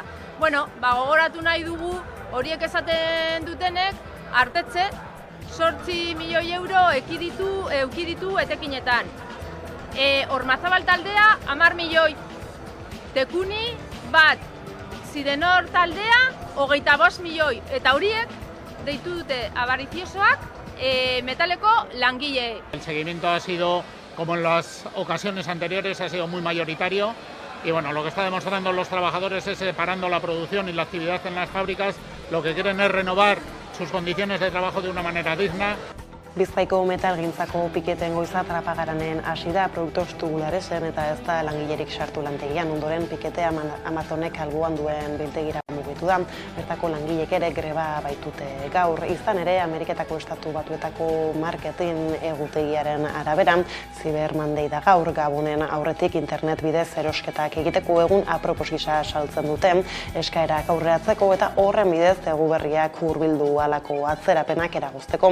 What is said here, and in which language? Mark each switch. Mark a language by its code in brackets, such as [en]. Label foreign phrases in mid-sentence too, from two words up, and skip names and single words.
[eu] Bueno, gogoratu nahi dugu horiek esaten dutenek artetze 8 milioi euro euki ditu etekinetan. Ormazabal taldea 10 milioi. Tekuni bat, Zidenor taldea 25 milioi. Eta horiek deitu dute avariziosoak metaleko langile. [es] El seguimiento ha sido, como en las ocasiones anteriores, ha sido muy mayoritario. Y bueno, lo que está demostrando los trabajadores es separando la producción y la actividad en las fábricas, lo que quieren es renovar sus condiciones de trabajo de una manera digna. [eu] Bizkaiko metalgintzako piketen goiza Trapagaranen hasi da, produktos tubularesen eta ez da langilerik sartu lantegian. Ondoren piketea Amazonek alboan duen biltegira mugitu da. Bertako langilek ere greba baitute gaur. Izan ere, Ameriketako Estatu Batuetako marketing egutegiaren arabera, Cyber Monday da gaur, Gabonen aurretik internet bidez erosketak egiteko egun apropos gisa saltzen dute, eskaerak aurreratzeko eta horren bidez eguberriak hurbildu halako atzerapenak eragozteko.